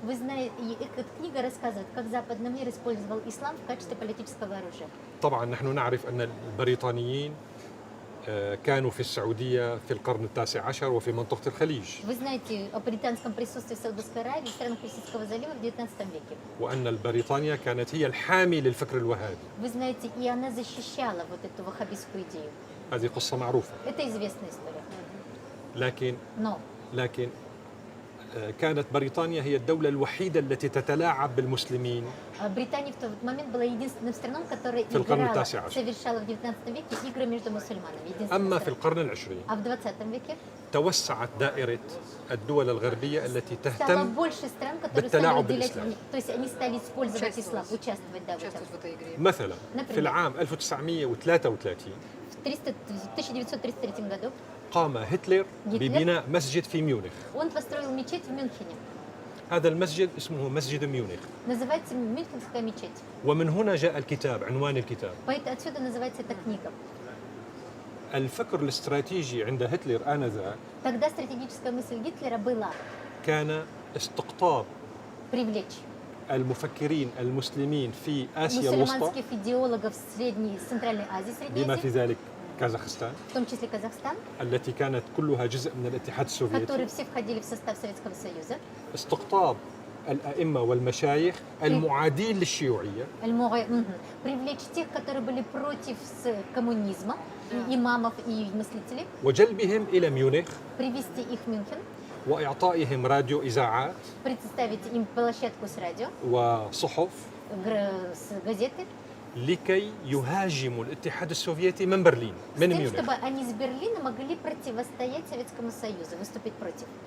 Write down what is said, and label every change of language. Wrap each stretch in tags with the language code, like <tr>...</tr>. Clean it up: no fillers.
<ru>Вы знаете, и эта книга рассказывает, как западный мир использовал ислам в качестве политического оружия.</ru> <ar>طبعا نحن نعرف أن البريطانيين كانوا في السعودية في القرن التاسع عشر وفي منطقة الخليج،</ar> <ru>Вы знаете о британском присутствии в Саудовской Аравии, в странах Персидского залива в 19 веке.</ru> <ar>وأن بريطانيا كانت هي الحامي للفكر الوهابي.</ar> <ru>Вы знаете, и она защищала вот эту ваххабистскую идею.</ru> <ar>هذه قصة معروفة.</ar> <ru>Это известная история.</ru> <ar>لكن كانت بريطانيا هي الدولة الوحيدة التي تتلاعب بالمسلمين</ar> <ru>Британия в тот момент была единственной страной, которая</ru> <ar>في القرن</ar> <ru>играла,</ru> <ar>التاسع عشر.</ar> <ru>совершала в 19 веке игры между мусульманами. Единственная</ru> <ar>أما في</ar> <ru>страна.</ru> <ar>القرن العشرين</ar> <ru>А в 20 веке</ru> <ar>توسعت دائرة الدول الغربية التي</ar> <ru>стало</ru> <ar>تهتم</ar> <ru>больше стран, которые стали</ru> <ar>بالتلاعب</ar> <ru>уделять,</ru> <ar>بالإسلام.</ar> <ru>то есть они стали использовать ислам, участвовать, да, в этом. Участвуют в этой игре.</ru> <ar>مثلا في</ar> <ru>Например.</ru> <ar>العام 1933</ar> <ru>В 1933 году</ru> <ar>قام هتلر هتلر؟ ببناء مسجد في ميونخ.</ar> <ru>он построил мечеть в Мюнхене.</ru> <ar>هذا المسجد اسمه مسجد ميونخ،</ar> <ru>Называется Мюнхенская мечеть.</ru> <ar>ومن هنا جاء الكتاب، عنوان الكتاب.</ar> <ru>Поэтому отсюда называется эта книга.</ru> <ar>الفكر الاستراتيجي عند هتلر آنذاك</ar> <ru>Тогда стратегическая мысль Гитлера была</ru> <ar>كان استقطاب</ar> <ru>привлечь</ru> <ar>المفكرين المسلمين في آسيا الوسطى мусульманских идеологов Средней, Центральной Азии, Средней بما في ذلك كازاخستان</ar> <ru>в том числе Казахстан,</ru> <ar>التي كانت كلها جزء من الاتحاد السوفيتي،</ar> <ru>которые все входили в состав Советского Союза.</ru> <ar>استقطاب الأئمة والمشايخ المعادين للشيوعية</ar> <ru>Привлечь тех, которые были против коммунизма, и имамов и мыслителей,</ru> <ar>وجلبهم إلى ميونخ</ar> <ru>привести их в Мюнхен,</ru> <ar>وإعطائهم راديو إذاعات</ar> <ru>представить им площадку с радио,</ru> <ar>وصحف</ar> <ru>с газеты,</ru> <ar>لكي يهاجموا الاتحاد السوفيتي من برلين</ar> <ru>с</ru> <ar>من</ar> <ru>тем,</ru> <ar>ميونخ.</ar> <ru>чтобы они с Берлина могли противостоять Советскому Союзу, выступить против.</ru>